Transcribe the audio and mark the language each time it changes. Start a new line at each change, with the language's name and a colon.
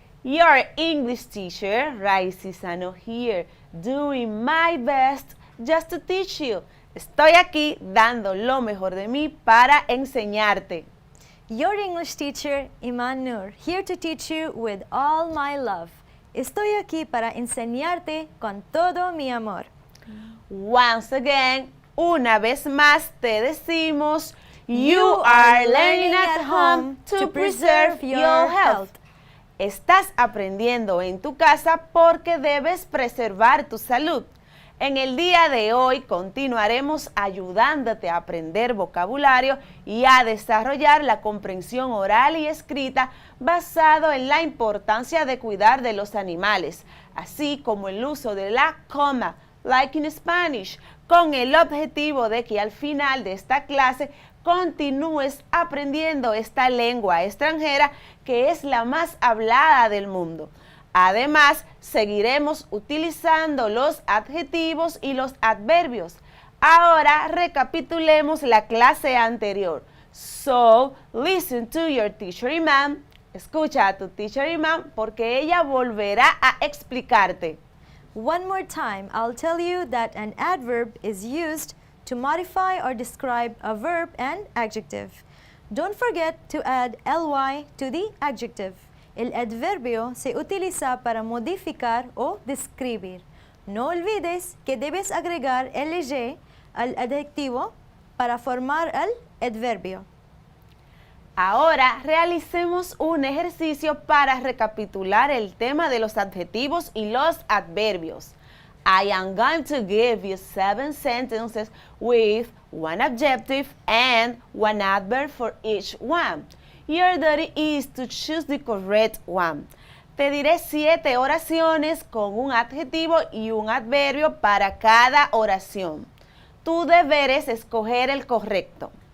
English: Your English teacher, Raisi Sano here, doing my best just to teach you.
Spanish: Estoy aquí dando lo mejor de mí para enseñarte.
English: Your English teacher, Iman Nur, here to teach you with all my love.
Spanish: Estoy aquí para enseñarte con todo mi amor.
English: Once again,
Spanish: una vez más te decimos,
English: you are learning at home to preserve your health.
Spanish: Estás aprendiendo en tu casa porque debes preservar tu salud. En el día de hoy continuaremos ayudándote a aprender vocabulario y a desarrollar la comprensión oral y escrita basado en la importancia de cuidar de los animales, así como el uso de la coma,
English: like in Spanish,
Spanish: con el objetivo de que al final de esta clase continúes aprendiendo esta lengua extranjera que es la más hablada del mundo. Además, seguiremos utilizando los adjetivos y los adverbios. Ahora recapitulemos la clase anterior.
English: So, listen to your teacher Iman.
Spanish: Escucha a tu teacher Iman porque ella volverá a explicarte.
English: One more time, I'll tell you that an adverb is used to modify or describe a verb and adjective. Don't forget to add ly to the adjective.
Spanish: El adverbio se utiliza para modificar o describir. No olvides que debes agregar ly al adjetivo para formar el adverbio. Ahora realicemos un ejercicio para recapitular el tema de los adjetivos y los adverbios.
English: I am going to give you 7 sentences with one adjective and one adverb for each one. Your duty is to choose the correct one.
Spanish: Te diré 7 oraciones con un adjetivo y un adverbio para cada oración. Tu deber es escoger el correcto.